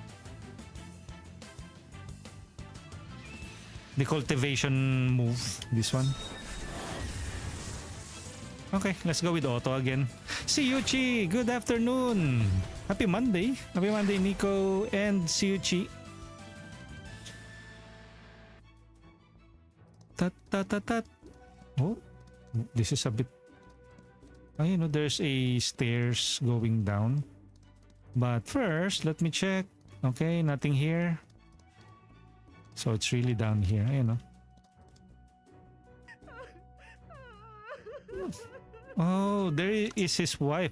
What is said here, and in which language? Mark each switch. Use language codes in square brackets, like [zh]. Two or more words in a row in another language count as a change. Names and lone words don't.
[en] The cultivation move, this one. Okay, let's go with auto again. Siyuchi, good afternoon. Happy Monday. Happy Monday, Nico and Siyuchi. Tat tat tat tat. Oh, this is a bit. There's a stairs going down. But first, let me check. Okay, nothing here. So it's really down here, Oh, there is his wife.